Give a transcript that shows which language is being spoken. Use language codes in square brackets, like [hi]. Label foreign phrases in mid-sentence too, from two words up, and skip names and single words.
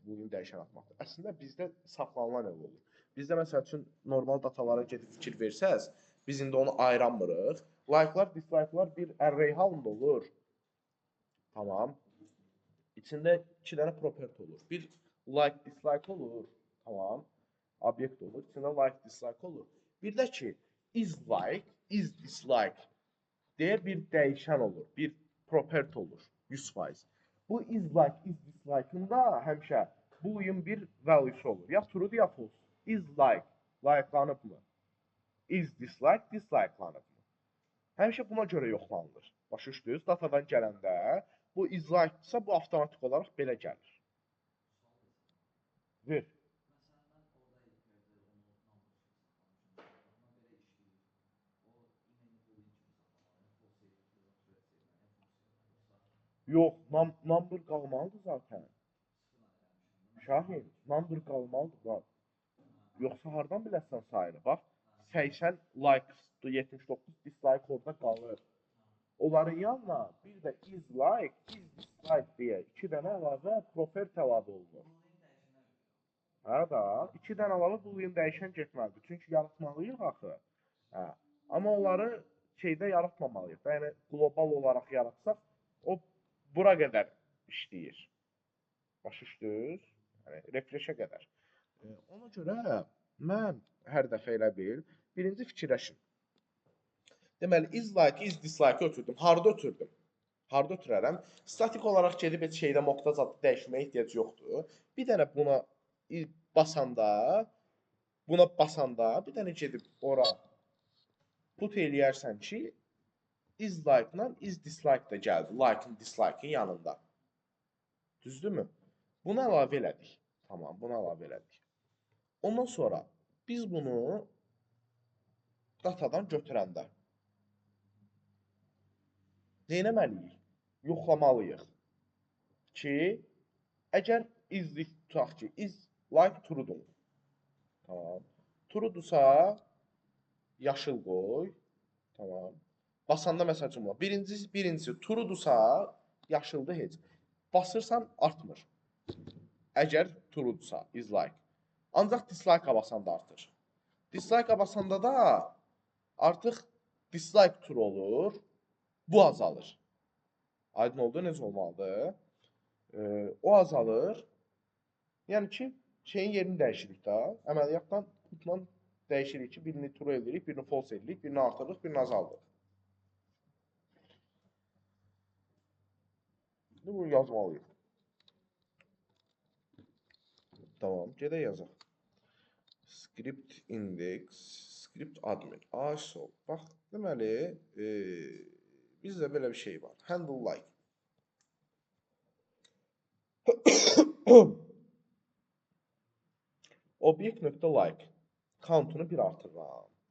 [az] Boolean dəyişən atmaqdır. Əslində bizdə saxlanılan elə olur. Bizdə məsəl üçün normal datalara gedib fikir versəz, biz indi onu ayıramırıq. Like'lar, dislike'lar bir array halında olur. Tamam. İçində 2 dənə property olur. Bir like, dislike olur. Tamam. Obyekt olur. İçində like, dislike olur. Bir də ki, [en] is like, is dislike [az] deyə bir dəyişən olur. Bir property olur. 100%. Bu [en] is like, is dislike'ında [az] həmişə boolean bir value'su olur. Ya true'dur, ya false. [en] Is like, [az] like'lanıb mı? [en] Is dislike, [az] dislike'lanıb mı? Həmişə buna görə yoxlanılır. Başa düşdünüz? Datadan gələndə bu [en] is like- [az] dırsa, bu avtomatik olaraq belə gəlir. Ver. Yox, number qalmalıdır zaten. Şahin, number qalmalıdır bak. Yoxsa hardan biləsən sayını? Bax, 80 like, 79 dislike orada qalır. Onların yanına bir də [en] is like, is dislike [az] deyə 2 dənə əlavə property əlavə olunur. Hə da, 2 dənə əlavə boolean dəyişən getməlidir. Çünki yaratmalıyıq axı. Hə. Amma onları şeydə yaratmamalıyıq. Yəni qlobal olaraq yaratsaq, o bura qədər işləyir. Başa düşdünüz? Yəni refresh-ə qədər. Ona görə mən hər dəfə elə bil, birinci fikirləşin. Deməli, [en] is like, is dislike [az] ötürdüm. Harda ötürdüm? Harda ötürərəm? Statik olaraq gedib heç şeydə moqta zadı dəyişməyə ehtiyac yoxdur. Bir dənə buna basanda, bir dənə gedib ora put eləyərsən ki, [en] is like- [az] la [en] is dislike [az] da gəldi. Like-ın, dislike-ın yanında. Düzdürmü? Bunu əlavə elədik. Tamam, bunu əlavə elədik. Ondan sonra biz bunu datadan götürəndə nə etməliyik? Yoxlamalıyıq ki, əgər izlik tutaq ki, [en] is like [az] true'dur. Tamam. True'dursa yaşıl qoy. Tamam. Basanda məsəl üçün birincisi true'dursa yaşıldır heç. Basırsan artmır. Əgər true'dursa [en] is like. [az] Ancaq dislike basanda artır. Dislike basanda da artıq dislike true olur. Bu azalır. Aydın oldu, necə olmalıdır? O azalır. Yəni ki, şeyin yerini dəyişirik də. Əməliyyatdan putla dəyişirik ki, birini true edirik, birini false edirik, birini artırırıq, birini azaldırıq. Bunu yazmalıyıq. Tamam, gedək yazaq. [en] Script index, script admin. [az] Sol. Bax, deməli, bizdə belə bir şey var. [en] Handle like. Obyekt.like countunu bir artırıram.